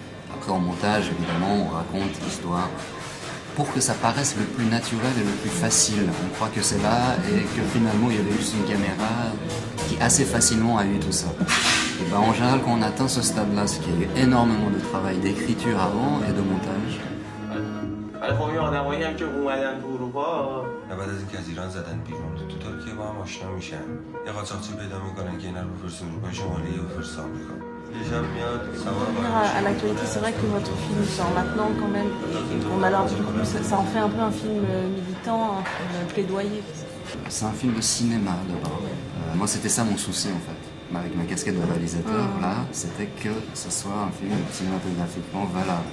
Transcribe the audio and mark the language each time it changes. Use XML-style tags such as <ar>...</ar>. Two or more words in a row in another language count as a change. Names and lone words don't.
<fr>Après, en montage, évidemment, on raconte l'histoire pour que ça paraisse le plus naturel et le plus facile. On croit que c'est là et que finalement, il y avait juste une caméra qui assez facilement a eu tout ça. Et ben, en général, quand on atteint ce stade-là, c'est qu'il y a eu énormément de travail d'écriture avant et de montage.</fr> <fa>خب یه آدمایی هم که اومدن تو اروپا بعد از اینکه از ایران زدن بیرون تو ترکیه با هم آشنا میشن یه قاچاقچی پیدا میکنن که اینا رو بفرستن اروپای شمالی و بفرستن آمریکا یه شب میاد سوار</fa> <fr>À l'actualité, c'est vrai que votre film sort maintenant quand même. Bon, alors du coup, ça en fait un peu un film militant, un film plaidoyer. C'est un film de cinéma d'abord. Moi, c'était ça mon souci en fait. Avec ma casquette de réalisateur, là, c'était que ce soit un film cinématographiquement valable.</fr>